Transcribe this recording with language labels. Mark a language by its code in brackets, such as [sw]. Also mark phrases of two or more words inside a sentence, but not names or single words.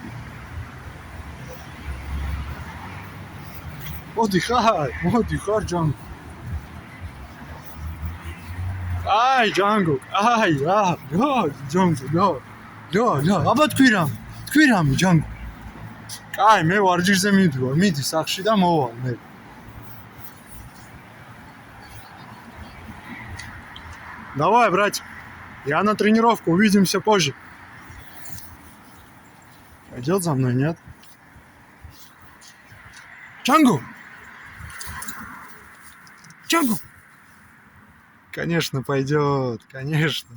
[ka] მოდი ხარ ჯანგო აი ჯანგო აი რა ჯანგო რა აბა თქვი რამე ჯანგო კაი მე ვარჯიშზე მივდივარ მიდი სახში და მოვალ მე [ru] Давай, брать. Я на тренировку. Увидимся позже. Пойдет за мной, нет? Джангу! Конечно, пойдет. Конечно.